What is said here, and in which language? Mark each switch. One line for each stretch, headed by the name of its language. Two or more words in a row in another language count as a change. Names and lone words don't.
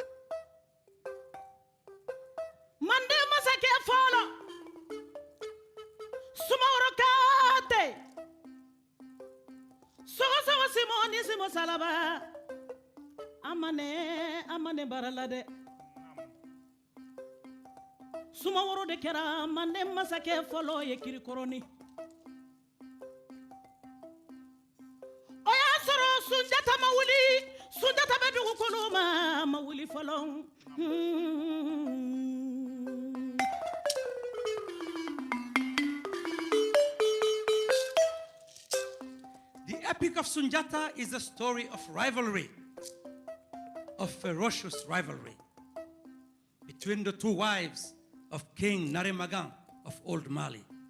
Mandingo: mande masake folo sumawro kate sogo simo ni simo salaba amane barala de sumawro de kera mande masake folo ye kiri koroni. Sunjata mawuli, Sunjata bebi kukoloma mawuli falong.
English: The epic of Sunjata is a story of rivalry, of ferocious rivalry, between the two wives of King Naremagan of Old Mali.